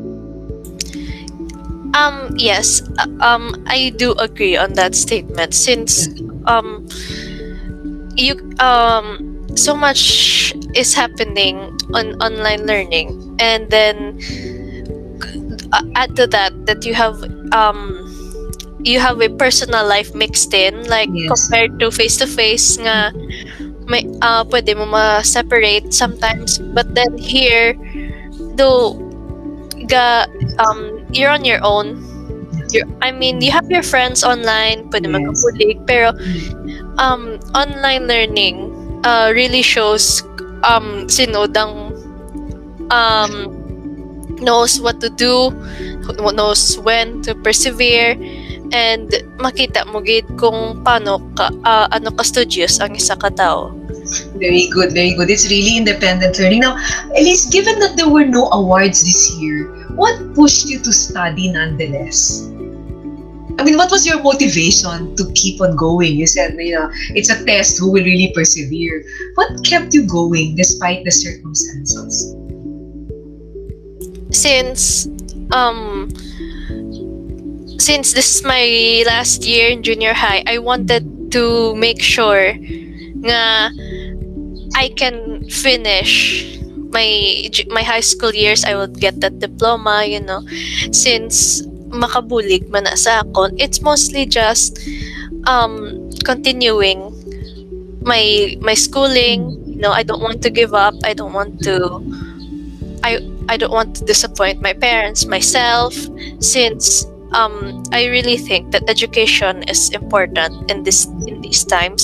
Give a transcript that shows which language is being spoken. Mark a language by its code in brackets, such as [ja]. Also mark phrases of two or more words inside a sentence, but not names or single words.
[en] Yes, I do agree on that statement, since um you so much is happening on online learning, and then add to that you have a personal life mixed in, like Yes. compared to face [hil] nga may pwede mo ma-separate [en] sometimes, but then here, though ga you're on your own. I mean, you have your friends online, [hil] pwede [en] Yes. [hil] magkabulig, pero [en] online learning really shows [hil] sinodang um [en] knows what to do, knows when to persevere, and [hil] makita mo gid kung paano ka ano ka studious ang isa ka tao. [en] Very good, very good. It's really independent learning. Now, Elise, given that there were no awards this year, what pushed you to study nonetheless? I mean, what was your motivation to keep on going? You said, it's a test who will really persevere. What kept you going despite the circumstances? Since um since this is my last year in junior high, I wanted to make sure nga I can finish my high school years. I would get that diploma, since [hil] makabulig man na sa akon, [en] it's mostly just continuing my schooling. I don't want to give up. I don't want to disappoint my parents, myself, since I really think that education is important in these times.